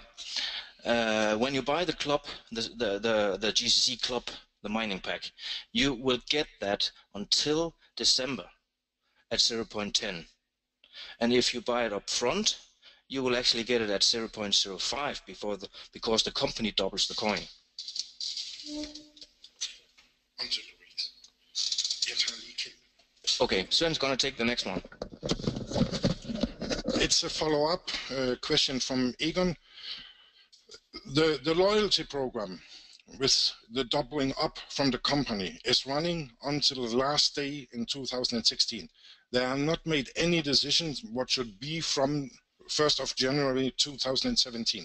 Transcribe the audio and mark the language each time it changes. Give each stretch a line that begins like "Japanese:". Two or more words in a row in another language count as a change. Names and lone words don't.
English: When you buy the club, the GCC club, the mining pack, you will get that until December at 0.10. And if you buy it up front, you will actually get it at 0.05 because the company doubles the coin. Until the release.
Danish: Jeg tager lige Kjeld.
English: Okay, Sven's going to take the next one. It's a follow-up question from Egon. The loyalty program with the doubling up from the company is running until the last day in 2016. They are not made any decisions what should be from 1st of January 2017.